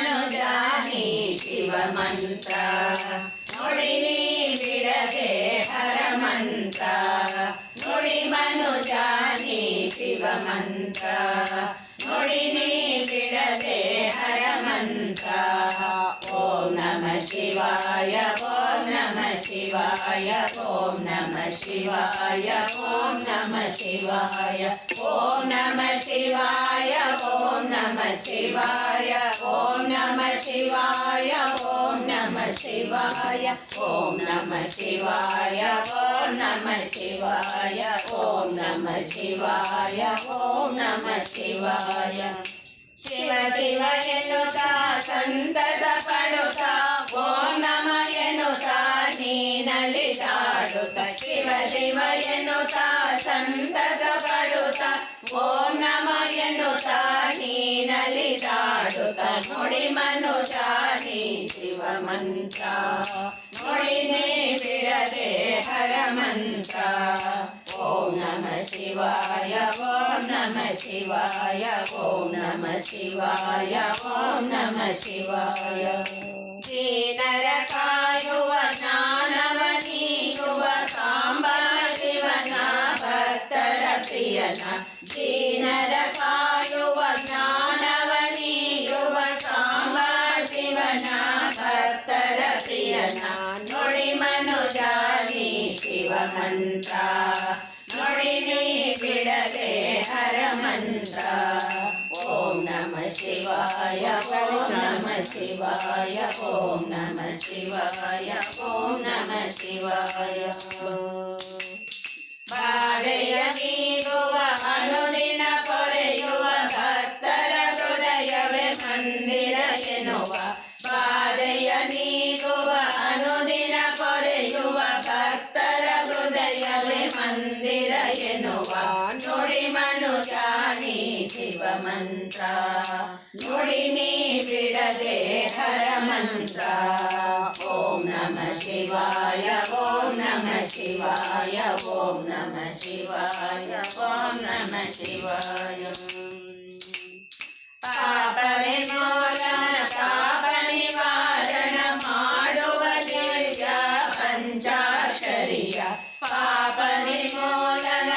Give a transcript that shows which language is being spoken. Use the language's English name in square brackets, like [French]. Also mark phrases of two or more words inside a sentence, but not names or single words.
[Kannada] ಜಾನಿ ಶಿವ ಮಂತ್ರ ನುಡಿ ನೀ ಬಿಡದೆ ಹರ ಮಂತ್ರ ನುಡಿ ಮನು ಜಾನಿ ಶಿವ ಮಂತ್ರ ನುಡಿ ನೀ ಬಿಡದೆ ಹರ ಮಂತ್ರ [Sanskrit] ಓಂ ನಮಃ ಶಿವಾಯ ಓಂ ನಮಃ ಶಿವಾಯ ಓಂ ನಮಃ ಶಿವಾಯ ಓಂ ನಮಃ ಶಿವಾಯ ಓಂ ನಮಃ ಶಿವಾಯ ಓಂ ನಮಃ ಶಿವಾಯ ಓಂ ನಮಃ ಶಿವಾಯ ಓಂ ನಮಃ ಶಿವಾಯ ಓಂ ನಮಃ ಶಿವಾಯ ಓಂ ನಮಃ ಶಿವಾಯ ಓಂ ನಮಃ ಶಿವಾಯ ಓಂ ನಮಃ ಶಿವಾಯ [Kannada] ಶಿವ ಶಿವ ಎನ್ನುತ್ತಾ ಸಂತಸ ಪಡುತ್ತಾ [Sanskrit] ಓಂ ನಮಃ [Kannada] ಎನ್ನುತ್ತಾ ನೀನಲಿದಾಡುತ್ತಾ ಶಿವ ಶಿವ ಎನ್ನುತ್ತಾ ಸಂತಸ ಪಡುತ್ತಾ [Sanskrit] ಓಂ ನಮಃ [Kannada] ಎನ್ನುತ್ತಾ ನೀನಲಿದಾಡುತ್ತಾ ನುಡಿ ಮನು ಜಾನಿ ಶಿವ ಮಂತ್ರ ನುಡಿ ನೀ ಬಿಡದೆ ಹರ ಮಂತ್ರ [Sanskrit] ಓಂ ನಮಃ ಶಿವಾಯ ಓಂ [Kannada] ನಮಃ ಶಿವಾಯ ಓಂ [Sanskrit] ನಮಃ ಶಿವಾಯ ಓಂ ನಮಃ ಶಿವಾಯ [Kannada] ದೀನರ ಕಾಯುವ ಜ್ಞಾನವ ನೀಡುವ ಸಾಂಬ ಶಿವನ ಭಕ್ತರ ಪ್ರಿಯನ ದೀನರ ಕಾಯುವ ಜ್ಞಾನವ ನೀಡುವ ಸಾಂಬ ಶಿವನ ಭಕ್ತರ ಪ್ರಿಯನ ನುಡಿ ಮನು ಜಾನಿ ಶಿವ ಮಂತ್ರ ನುಡಿ ನೀ ಬಿಡದೆ ಹರ ಮಂತ್ರ [Sanskrit] ಓಂ ನಮಃ ಶಿವಾಯ ಓಂ ನಮಃ ಶಿವಾಯ ಓಂ ನಮಃ ಶಿವಾಯ ಓಂ ನಮಃ ಶಿವಾಯ [Kannada] ಬಾಧೆಯ ನೀಗುವ ಅನುದಿನ ಪೊರೆಯುವ ಭಕ್ತರ ಹೃದಯವೇ ಮಂದಿರ ಎನ್ನುವ ಬಾಧೆಯ ನೀಗುವ ಅನುದಿನ ಪೊರೆಯುವ ಭಕ್ತರ ಹೃದಯವೇ ಮಂದಿರ ಎನ್ನುವ ನುಡಿ ಮನು ಜಾನಿ ಶಿವ ಮಂತ್ರ ನುಡಿ ನೀ ಬಿಡದೆ ಹರ ಮಂತ್ರ [Sanskrit] ಓಂ ನಮಃ ಶಿವಾಯ ಓಂ ನಮಃ ಶಿವಾಯ ಓಂ ನಮಃ ಶಿವಾಯ ಓಂ ನಮಃ ಶಿವಾಯ [Kannada] ಪಾಪ ವಿಮೋಚನ ಪಾಪ ನಿವಾರಣ ಮಾಡುವ ದಿವ್ಯ ಪಂಚಾಕ್ಷರಿಯ ಪಾಪ ನಿರ್ಮೂಲನ